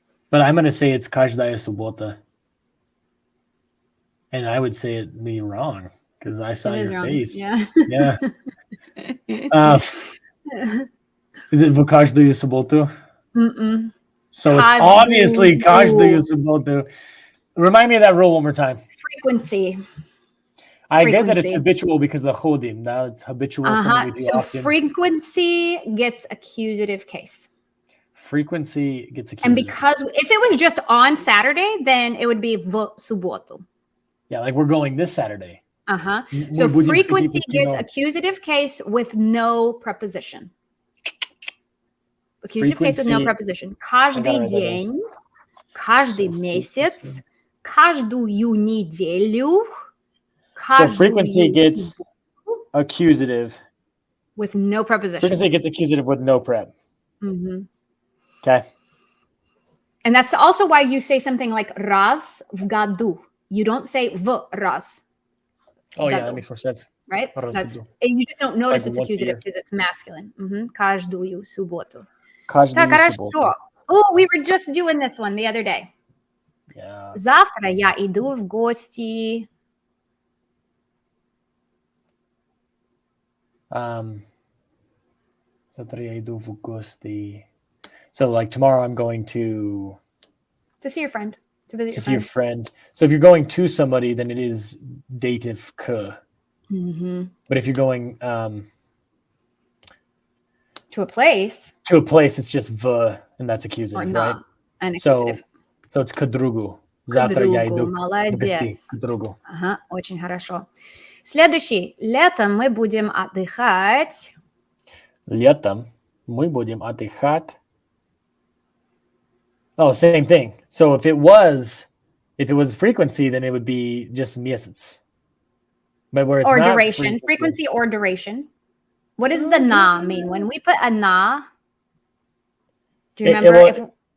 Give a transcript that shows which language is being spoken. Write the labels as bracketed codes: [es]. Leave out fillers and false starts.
[en] But I'm going to say it's [ru] каждая суббота. [en] And I would say it be wrong because I saw your face. Yeah. Yeah. Is it [ru] в каждую субботу? [en] So it's obviously [ru] каждую субботу. [en] Remind me of that rule one more time. Frequency. I get that it's habitual because of the chodim. Now it's habitual. So often. Frequency gets accusative case. Frequency gets accusative. And because if it was just on Saturday, then it would be [ru] в субботу. [en] Yeah, like we're going this Saturday. So frequency gets accusative case with no preposition. Accusative case with no preposition. [ru] Каждый день, каждый месяц, каждую неделю. [en] So frequency gets accusative with no preposition. Frequency gets accusative with no prep. Okay. And that's also why you say something like [ru] раз в году. [en] You don't say [ru] в раз. [en] Oh, yeah, that makes more sense. Right? You just don't notice it's accusative because it's masculine. [ru] Каждую субботу. Так, хорошо. [en] Oh, we were just doing this one the other day. Yeah. [ru] Завтра я иду в гости. Завтра я иду в гости. [en] So, like, tomorrow I'm going to see your friend. To visit to see your friend. So if you're going to somebody, then it is dative ke. But if you're going to a place, it's just v, and that's accusative, right? An accusative. So it's [ru] к другу. Завтра я иду в гости к другу. Очень хорошо. Следующий. Летом мы будем отдыхать. Летом мы будем отдыхать. [en] Oh, same thing. So if it was frequency, then it would be just месяц. But where it's or not duration, frequency or duration. What does the na mean? When we put a na, do you remember?